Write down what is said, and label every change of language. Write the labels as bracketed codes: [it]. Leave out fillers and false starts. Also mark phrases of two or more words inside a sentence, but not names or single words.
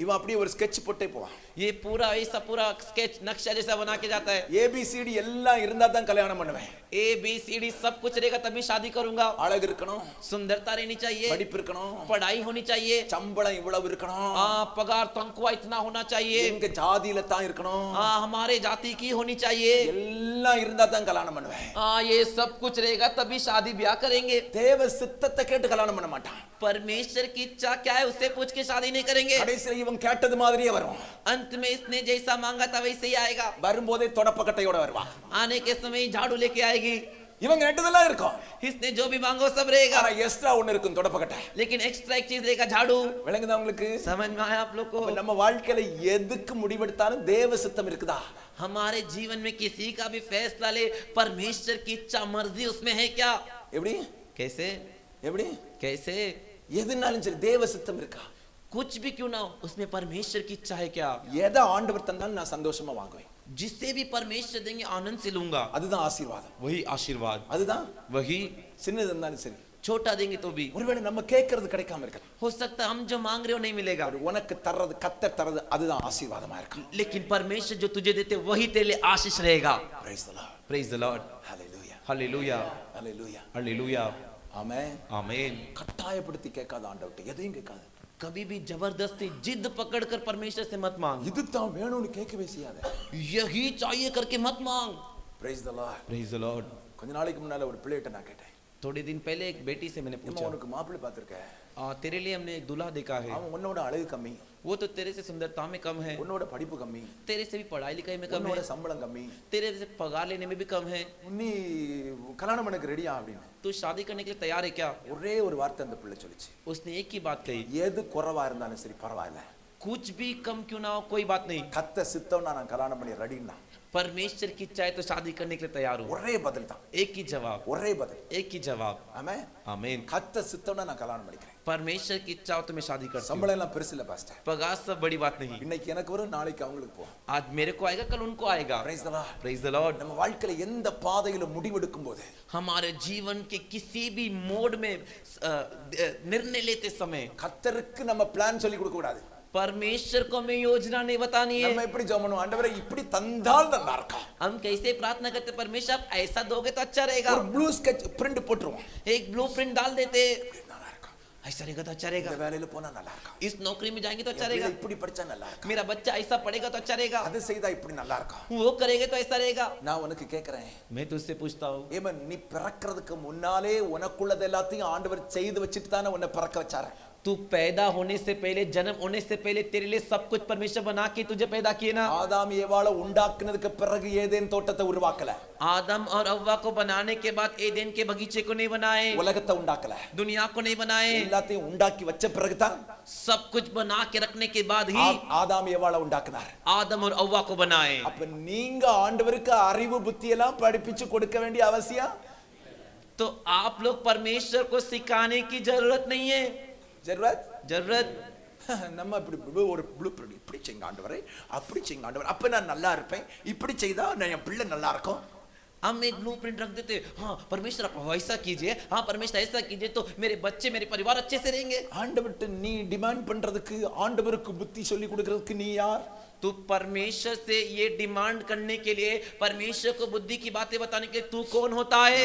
[ta] இவன் அப்படியே ஒரு ஸ்கெட்ச் போட்டே போவான். [hi] ये पूरा ऐसा पूरा स्केच नक्शा जैसा बना के जाता है। [ta] ஏபிசிடி எல்லாம் இருந்தா தான் கல்யாணம் பண்ணுவேன். [hi] ए बी सी डी सब कुछ रहेगा तभी शादी करूंगा। [ta] அழகு இருக்கணும், [hi] सुंदरता रहनी चाहिए, [ta] படிப்பு இருக்கணும், [hi] पढ़ाई होनी चाहिए, [ta] சம்பளம் இவ்வளவு இருக்கணும், [hi] पगार तनख्वाह इतना होना चाहिए, [ta] எங்க ஜாதியில தான் இருக்கணும், [hi] हमारे जाति की होनी चाहिए। [ta] எல்லாம் இருந்தா தான் கல்யாணம் பண்ணுவேன். [hi] ये सब कुछ रहेगा तभी शादी ब्याह करेंगे। [ta] தேவ சித்தத்தை கேட்டு கல்யாணம் பண்ண மாட்டான். [hi] परमेश्वर की इच्छा क्या है उससे पूछ के शादी नहीं करेंगे। [ta] கடைசில இவன் கேட்டது மாதிரியே வரும். [hi] अंत में इसने जैसा मांगा था वैसे ही आएगा। [ta] வரும்போதே தொடப்பக்கட்டையோட வருவான். [hi] आने के समय ही झाड़ू लेके आएगी। [ta] இவன் கேட்டதெல்லாம் இருக்கும். [hi] इसने जो भी मांगो सब रहेगा, [ta] ஆனா எக்ஸ்ட்ரா ஒன்னு இருக்கும், தொடப்பக்கட்டை. [hi] लेकिन एक्स्ट्रा एक चीज रहेगा, झाड़ू। [ta] விளங்குதா உங்களுக்கு? [hi] समझ में आया आप लोग को? [ta] நம்ம வாழ்க்கையில எதுக்கு முடிவெடுத்தாலும் தேவ சித்தம் இருக்குதா? [hi] हमारे जीवन में किसी का भी फैसला ले परमेश्वर की इच्छा मर्जी उसमें है क्या? [ta] எப்படி? [hi] कैसे? [ta] எப்படி? [hi] कैसे? [ta] எதுனாலும் சரி தேவ சித்தம் இருக்கா? [hi] कुछ भी क्यों ना हो उसमें परमेश्वर की इच्छा है क्या? [ta] எதை ஆண்டவர் தந்தாலும் நான் சந்தோஷமா வாங்குவேன். [hi] जिससे भी परमेश्वर देंगे आनंद से लूंगा। [ta] அதுதான் ஆசீர்வாதம். [hi] वही आशीर्वाद, [ta] அதுதான் [hi] वही [ta] சின்னது இருந்தாலும் சரி. [hi] छोटा देंगे तो भी [ta] ஒருவேளை நம்ம கேட்கறது கிடைக்காம இருக்கலாம். [hi] हो सकता है हम जो मांग रहे हो नहीं मिलेगा, [ta] உனக்கு தர்றது கர்த்தர் தர்றது அதுதான் ஆசீர்வாதமா இருக்கும். [hi] लेकिन परमेश्वर जो तुझे देते वही तेरे लिए आशीष रहेगा। [en] Praise the Lord. Praise the Lord। Hallelujah. [hi] हालेलुया, [en] Hallelujah. [hi] हालेलुया, [ta] ஆமென். [hi] आमीन। [ta] கட்டாயப்படுத்தி கேட்காத ஆண்டவர்ட்ட எதையும் கேட்காத. [hi] कभी भी जबरदस्ती जिद पकड़कर परमेश्वर से मत मांग। [ta] இது தான் வேணும்னு கேட்கவே செய்யாத. [hi] यही चाहिए करके मत मांग। [en] Praise the Lord. Praise the Lord। [ta] கொஞ்ச நாளைக்கு முன்னால ஒரு பிள்ளைகிட்ட நான் கேட்டேன், [hi] थोड़े दिन पहले एक बेटी से मैंने [ta] அம்மா [hi] पूछा, [ta] உனக்கு மாப்பிள்ளை பார்த்திருக்க? [hi] तेरे लिए हमने एक दूल्हा देखा है, [ta] அவன் உன்னோட அழகு கம்மி, [hi] वो तो तेरे से सुंदरता में कम है, [ta] உன்னோட படிப்பு கம்மி, [hi] तेरे से भी पढ़ाई लिखाई में कम [ta] உன்னோட [hi] है, [ta] சம்பளம் கம்மி, [hi] तेरे से पगार लेने में भी कम है, [ta] நீ கல்யாணம் பண்ணக்கு ரெடியா அப்படின்னு [hi] तू शादी करने के लिए तैयार है क्या? [ta] ஒரே ஒரு வார்த்தை அந்த பிள்ளை சொல்லிச்சு, [hi] उसने एक ही बात कही, [ta] எது குறைவா இருந்தாலும் சரி பரவாயில்ல, [hi] कुछ भी कम क्यों ना हो कोई बात नहीं, [ta] கத்த சித்தம்னா நான் கல்யாணம் பண்ணி ரெடின்னா. [hi] परमेश्वर की इच्छा है तो शादी करने के लिए तैयार हूँ। [ta] ஒரே பதில் தான், [hi] एक ही जवाब, [ta] ஒரே பதில். [hi] एक ही जवाब, [ta] ஆமென். [hi] आमीन। [ta] கத்த சித்தம்னா நான் கல்யாணம் பண்ணிக்கிறேன். [hi] परमेश्वर की इच्छा हो तो मैं शादी करता हूँ। [ta] சம்பளம் எல்லாம் பெருசு இல்ல பாஸ்டர். [hi] पगार सब बड़ी बात नहीं, [ta] இன்னைக்கு எனக்கு வரும், நாளைக்கு அவங்களுக்கு போகும். [hi] आज मेरे को आएगा कल उनको आएगा। [en] Praise the Lord. Praise the Lord। [ta] நம்ம வாழ்க்கையில எந்த பாதையில முடிவெடுக்கும் போது [hi] हमारे जीवन के किसी भी मोड में निर्णय लेते समय [ta] கர்த்தருக்கு நம்ம பிளான் சொல்லி கொடுக்க கூடாது. [hi] परमेश्वर को हमें योजना नहीं बतानी है। [ta] நம்ம எப்படி ஜெபம் பண்ணுவோம், ஆண்டவரே இப்படி தந்தால் நல்லா இருக்கும். [hi] हम कैसे प्रार्थना करते, परमेश्वर आप ऐसा दोगे तो अच्छा रहेगा। [ta] ஒரு [en] blue sketch print [ta] போட்டுருவோம், [hi] एक ब्लूप्रिंट डाल देते, [ta] நல்லா இருக்கும். [hi] ऐसा रहेगा तो अच्छा रहेगा। [ta] இந்த வேலையில போனா நல்லா இருக்கும். [hi] इस नौकरी में जाएंगे तो अच्छा [ta] என் பிள்ளை [hi] रहेगा, [ta] இப்படி படிச்சா நல்லா இருக்கும். [hi] मेरा बच्चा ऐसा पढ़ेगा तो अच्छा रहेगा, [ta] அது செய்தா இப்படி நல்லா இருக்கும். [hi] वो करेगा तो ऐसा रहेगा। [ta] நான் உனக்கு கேக்குறேன், [hi] मैं तुझसे पूछता हूँ, [ta] ஏமன் நீ பிறக்கிறதுக்கு முன்னாலே உனக்குள்ளது எல்லாத்தையும் ஆண்டவர் செய்து வச்சிட்டு தானே உன்னை பிறக்க வச்சாரு. [hi] तू पैदा होने से पहले, जन्म होने से पहले तेरे लिए सब कुछ परमेश्वर बना के तुझे पैदा किए ना। [ta] ஆதாம் ஏவாளை உண்டாக்குனதுக்கு பிறகு ஏதேன் தோட்டத்தை உருவாக்கல, [hi] आदम और अव्वा को बनाने के बाद एदेन के बगीचे को नहीं बनाए, [ta] உலகத்தை உண்டாக்கல, [hi] दुनिया को नहीं बनाए, [ta] எல்லாத்தையும் உண்டாக்கி வச்ச பிறகுதான் [hi] सब कुछ बना के रखने के बाद ही [ta] ஆதாம் ஏவாளை உண்டாக்குனார். [hi] आदम और अव्वा को बनाए। [ta] அப்ப நீங்க ஆண்டவருக்கு அறிவு புத்தி எல்லாம் படிப்பிச்சு கொடுக்க வேண்டிய அவசியம் [hi] तो आप लोग परमेश्वर को सिखाने की जरूरत नहीं है। जरूरत [ta] நம்ம இப்படி ஒரு [en] blue print, [ta] இப்படி செய்யுங்க ஆண்டவரே, அப்படி செய்யுங்க ஆண்டவரே, அப்ப நான் நல்லா இருப்பேன், இப்படி செய்தா நான் என் பிள்ளை நல்லா இருக்கும். [hi] हम एक ब्लूप्रिंट रख देते, हाँ परमेश्वर आप वैसा कीजिए, हाँ परमेश्वर ऐसा कीजिए तो मेरे बच्चे मेरे परिवार अच्छे से रहेंगे। [ta] ஆண்டவர்ட்ட நீ டிமாண்ட் பண்றதுக்கு ஆண்டவருக்கு புத்தி சொல்லி கொடுக்கிறதுக்கு நீ யார்? [hi] तू परमेश्वर से ये डिमांड करने के लिए, परमेश्वर को बुद्धि की बातें बताने के लिए तू कौन होता है?